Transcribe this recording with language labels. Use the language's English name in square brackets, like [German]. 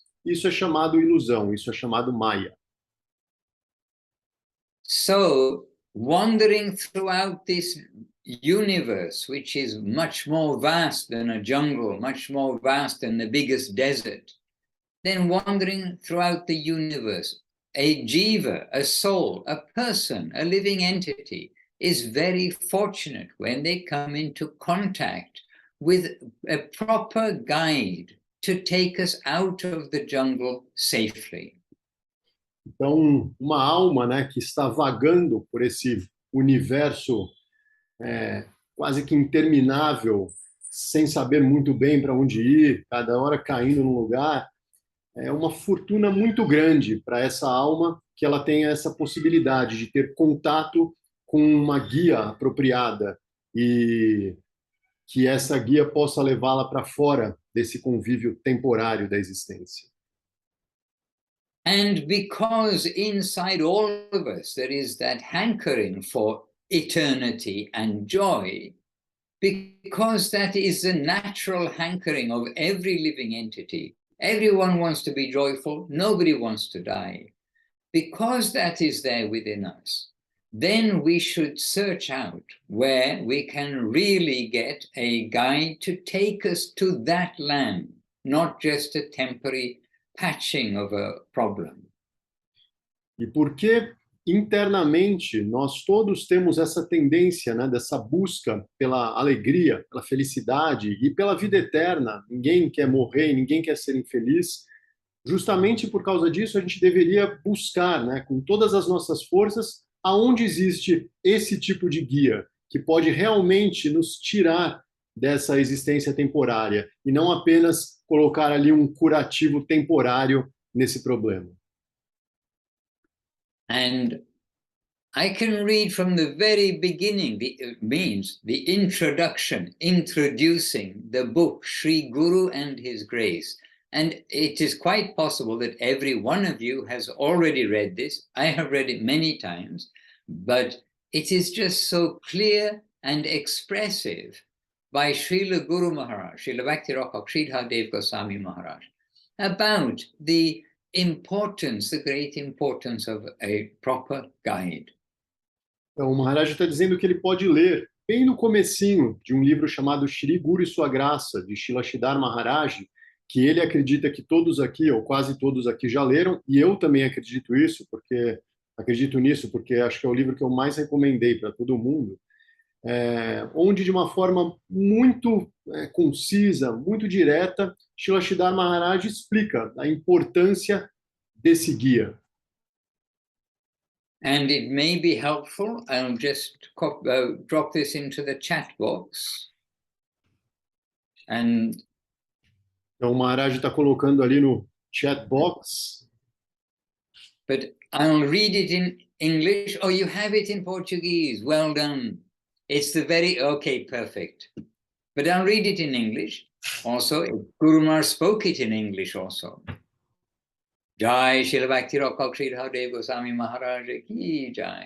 [Portuguese] Isso é chamado ilusão, isso é chamado maia. [English] So, wandering throughout this universe, which is much more vast than a jungle, much more vast than the biggest desert, then wandering throughout the universe, a jiva, a soul, a person, a living entity, is very fortunate when they come into contact with a proper guide to take us out of the jungle safely. [Portuguese] Então, uma alma, né, que está vagando por esse universo quase que interminável, sem saber muito bem para onde ir, cada hora caindo num lugar, é uma fortuna muito grande para essa alma que ela tenha essa possibilidade de ter contato com uma guia apropriada e que essa guia possa levá-la para fora desse convívio temporário da existência. [English] And because inside all of us there is that hankering for eternity and joy, because that is the natural hankering of every living entity. Everyone wants to be joyful, nobody wants to die. Because that is there within us, then we should search out where we can really get a guide to take us to that land, not just a temporary patching of a problem. [Portuguese] E porque internamente nós todos temos essa tendência, né, dessa busca pela alegria, pela felicidade e pela vida eterna. Ninguém quer morrer, ninguém quer ser infeliz. Justamente por causa disso, a gente deveria buscar, né, com todas as nossas forças, aonde existe esse tipo de guia, que pode realmente nos tirar dessa existência temporária, e não apenas colocar ali um curativo temporário nesse problema. [English] And I can read from the very beginning, means the introduction, introducing the book, Sri Guru and His Grace. And it is quite possible that every one of you has already read this. I have read it many times, but it is just so clear and expressive by Srila Guru Maharaj, Srila Bhakti Sridhar Goswami Maharaj, about the importance, the great importance of a proper guide. [Portuguese] Então, o Maharaj está dizendo que ele pode ler bem no comecinho de um livro chamado Shri Guru e Sua Graça, de Srila Sridhar Maharaj, que ele acredita que todos aqui, ou quase todos aqui, já leram, e eu também acredito nisso, porque acho que é o livro que eu mais recomendei para todo mundo, onde de uma forma muito concisa, muito direta, Srila Sridhar Maharaj explica a importância desse guia. [English] And it may be helpful, I'll just drop this into the chat box. And [Portuguese] então o Maharaj está colocando ali no chat box. [English] But I'll read it in English. Oh, you have it in Portuguese. Well done. It's the very, okay, perfect. But I'll read it in English. Also, Guru Maharaj spoke it in English also. [Hindi] Jai Srila Bhakti Sridhar Goswami Maharaj ki jai.